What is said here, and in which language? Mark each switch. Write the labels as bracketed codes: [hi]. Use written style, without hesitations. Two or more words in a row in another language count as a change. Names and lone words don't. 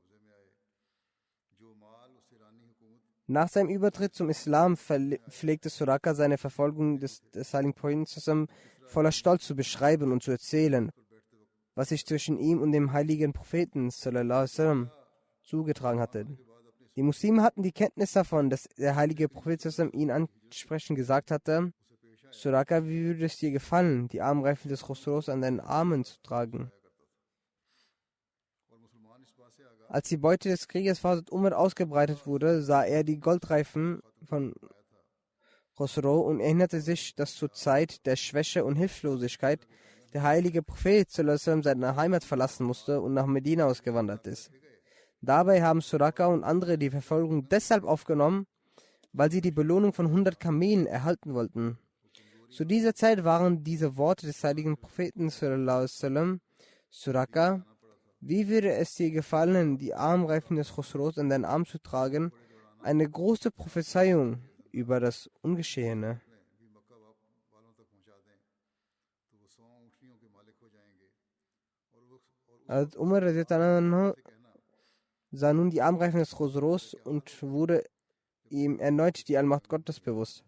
[de] Nach seinem Übertritt zum Islam pflegte Suraka seine Verfolgung des Heiligen Propheten zusammen voller Stolz zu beschreiben und zu erzählen, was sich zwischen ihm und dem heiligen Propheten sallallahu alaihi wasallam zugetragen hatte. Die Muslime hatten die Kenntnis davon, dass der heilige Prophet [ar] صلى الله عليه وسلم [de] ihn ansprechend gesagt hatte: Suraka, wie würde es dir gefallen, die Armreifen des Khosrows an deinen Armen zu tragen? Als die Beute des Krieges von Hazrat Umar ausgebreitet wurde, sah er die Goldreifen von Khosrow und erinnerte sich, dass zur Zeit der Schwäche und Hilflosigkeit der heilige Prophet [ar] صلى الله عليه وسلم [de] seine Heimat verlassen musste und nach Medina ausgewandert ist. Dabei haben Suraka und andere die Verfolgung deshalb aufgenommen, weil sie die Belohnung von 100 Kamelen erhalten wollten. Zu dieser Zeit waren diese Worte des heiligen Propheten [ar] صلى الله عليه وسلم: [de] Suraka, wie würde es dir gefallen, die Armreifen des Khosrows an deinen Arm zu tragen, eine große Prophezeiung über das Ungeschehene. Als Umar sah nun die Armreifen des Khosrows und wurde ihm erneut die Allmacht Gottes bewusst.